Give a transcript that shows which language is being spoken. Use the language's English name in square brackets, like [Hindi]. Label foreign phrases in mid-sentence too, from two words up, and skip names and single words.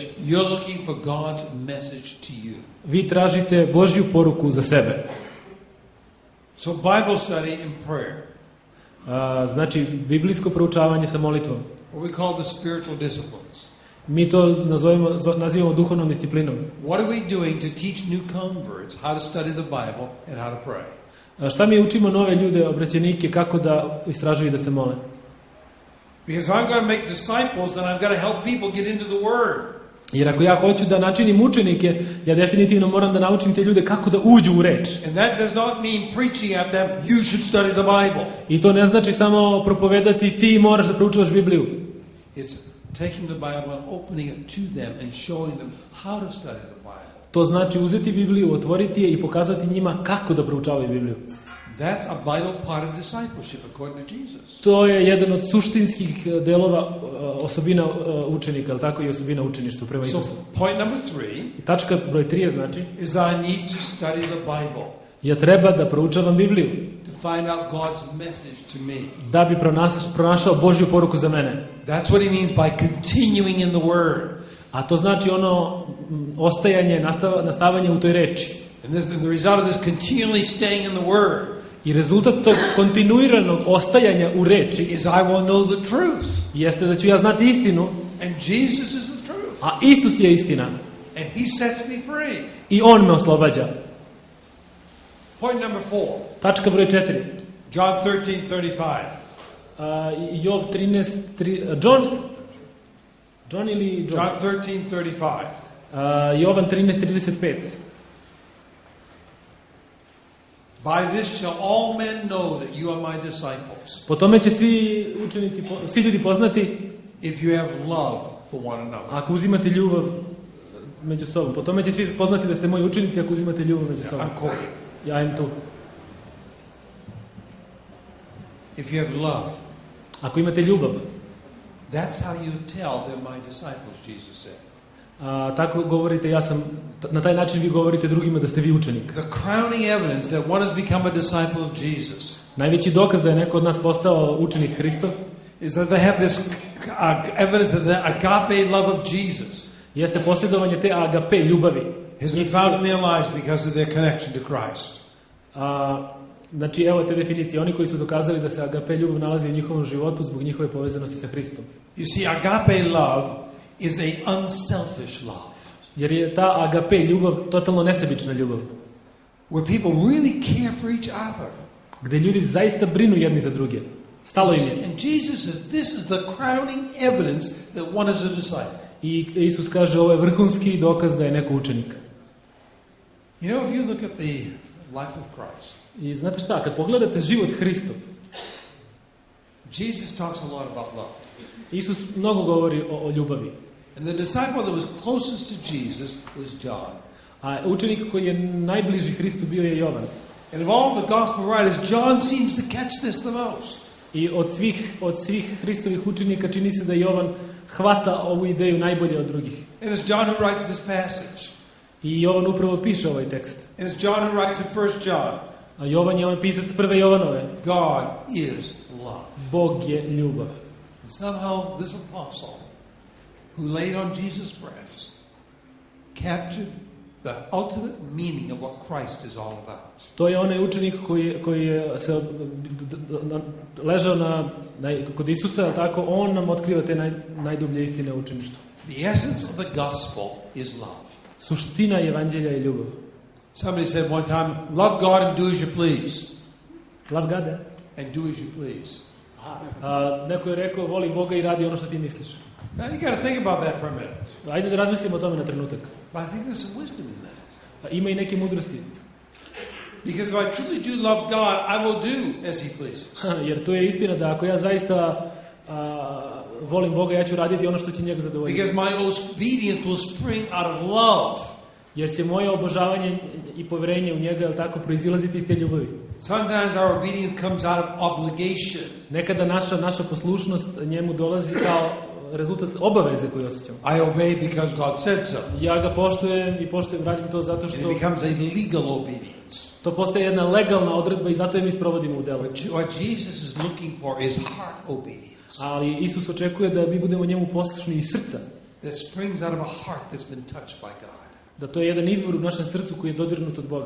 [English] You're looking for God's message to you. [Serbian] Vi tražite Božju poruku za sebe. [English] So Bible study and prayer. [Serbian] Znači, biblijsko proučavanje sa molitvom. [English] What we call the spiritual disciplines. [Serbian] Mi to nazivamo duhovnom disciplinom. [English] What are we doing to teach new converts how to study the Bible and how to pray? [Serbian] Šta mi učimo nove ljude, obraćenike, kako da istražuju i da se mole? [English] Because I'm going to make disciples, then I've got to help people get into the Word. [Serbian] Jer ako ja hoću da načinim učenike, ja definitivno moram da naučim te ljude kako da uđu u reč. [English] And that does not mean preaching at them, you should study the Bible. [Serbian] I to ne znači samo propovedati ti moraš da proučavaš Bibliju. [English] It's taking the Bible and opening it to them and showing them how to study the Bible. [Serbian] To znači uzeti Bibliju, otvoriti je i pokazati njima kako da proučavaju Bibliju. [English] That's a vital part of discipleship according to Jesus. [Serbian] To je jedan od suštinskih delova osobina učenika, ali tako i osobina učeništva prema [English] So [Serbian] Isusu. [English] point number 3 [Serbian] I tačka broj 3 je znači, [English] is that I need to study the Bible [Serbian] ja treba da proučavam Bibliju, [English] to find out God's message to me. [Serbian] da bi pronašao Božju poruku za mene. [English] That's what he means by continuing in the Word. [Serbian] A to znači ono ostajanje, nastavanje u toj reči. [English] And the result of this continually staying in the Word [Serbian] I rezultat tog kontinuiranog ostajanja u reči [English] is I will know the truth. [Serbian] jeste da ću ja znati istinu, [English] And Jesus is the truth. [Serbian] a Isus je istina. [English] And he sets me free. [Serbian] I On me oslobađa. [English] Point number 4. [Serbian] Tačka broj 4. [English] John 13:35. [Serbian] Jov 13, John ili John? [English] John 13:35. [Serbian] Jovan 13:35. [English] By this shall all men know that you are my disciples, [Serbian] Po tome će svi ljudi poznati [English] if you have love for one another. [Serbian] ako uzimate ljubav među sobom. Po tome će svi poznati da ste moji učenici ako uzimate ljubav među sobom. [English] I'm quoting. [Serbian] Ja im tu. [English] If you have love, [Serbian] Ako imate ljubav, [English] that's how you tell they're my disciples, Jesus said. [Serbian] tako govorite, na taj način vi govorite drugima da ste vi učenik. [English] The crowning evidence that one has become a disciple of Jesus [Serbian] Najveći dokaz da je neko od nas postao učenik Hristov [English] is that they have this evidence that the agape love of Jesus [Serbian] jeste posjedovanje te agape ljubavi. [English] has been found in their lives because of their connection to Christ. [Serbian] Znači, evo te definicije. Oni koji su dokazali da se agape ljubav nalazi u njihovom životu zbog njihove povezanosti sa Hristom. [English] You see, agape love is a unselfish love, [Serbian] Jer je ta agape ljubav totalno nesebična ljubav. [English] where people really care for each other. [Serbian] Gde ljudi zaista brinu jedni za druge. Stalo im je. [English] And Jesus says this is the crowning evidence that one is a disciple. [Serbian] I Isus kaže ovo je vrhunski dokaz da je neko učenik. [English] You know, if you look at the life of Christ, [Serbian] I znate šta, kad pogledate život Hristov, [English] Jesus talks a lot about love. [Serbian] Isus mnogo govori o ljubavi. [English] And the disciple that was closest to Jesus was John. [Serbian] A učenik koji je najbliži Hristu bio je Jovan. [English] And of all the gospel writers, John seems to catch this the most. [Serbian] I od svih Hristovih učenika čini se da Jovan hvata ovu ideju najbolje od drugih. [English] And it's John who writes this passage. [Serbian] I Jovan upravo piše ovaj tekst. [English] And it's John who writes in 1 John. [Serbian] A Jovan je on pisac prve Jovanove. [English] God is love. [Serbian] Bog je ljubav. [English] And somehow this apostle who laid on Jesus' breast captured the ultimate meaning of what Christ is all about. [Serbian] To je onaj učenik koji je se ležao kod Isusa, tako on nam otkriva te najdublje istine o učeništvu. [English] The essence of the gospel is love. [Serbian] Suština evanđelja je ljubav. [English] Somebody said one time, love God and do as you please. Love God, And do as you please. [Serbian] neko je rekao, voli Boga i radi ono što ti misliš. [English] Now you got to think about that for a minute. [Serbian] Ajde da razmislimo o tome na trenutak. [English] But I think there's some wisdom in that. [Serbian] Ima i neke mudrosti. [English] Because if I truly do love God, I will do as He pleases. [Serbian] Jer to je istina da ako ja zaista volim Boga, ja ću raditi ono što će njega zadovoljiti. [English] Because my obedience will spring out of love. [Serbian] Jer će moje obožavanje i poverenje u njega, tako, proizilaziti iz te ljubavi. [English] Sometimes our obedience comes out of obligation. [Serbian] Nekada naša poslušnost njemu dolazi kao rezultat obaveze koju osjećamo. [English] I obey because God said so. [Serbian] Ja ga poštujem i radim to zato [English] And [Serbian] što [English] it becomes a legal obedience. [Serbian] to postaje jedna legalna odredba i zato je mi sprovodimo u delu. [English] What Jesus is looking for is heart obedience. [Serbian] Ali Isus očekuje da mi budemo njemu poslušni iz srca. [English] That springs out of a heart that's been touched by God. [Serbian] Da to je jedan izvor u našem srcu koji je dodirnut od Boga.